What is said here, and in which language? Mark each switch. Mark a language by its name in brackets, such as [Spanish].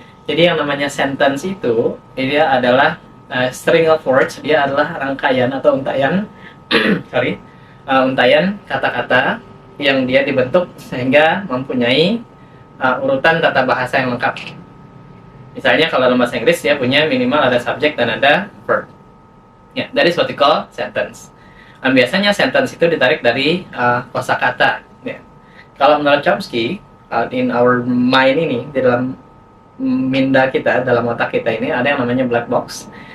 [Indonesian] Jadi yang namanya sentence itu dia adalah [English] string of words, [Indonesian] dia adalah rangkaian atau untaian untaian kata-kata yang dia dibentuk sehingga mempunyai urutan tata bahasa yang lengkap. Misalnya kalau dalam bahasa Inggris dia punya minimal ada subjek dan ada verb. [English] Ya, that is what we call sentence. [Indonesian] Dan biasanya sentence itu ditarik dari kosakata. Ya. Kalau menurut Chomsky, [English] in our mind [Indonesian] ini, di dalam minda kita, dalam otak kita ini ada yang namanya black box.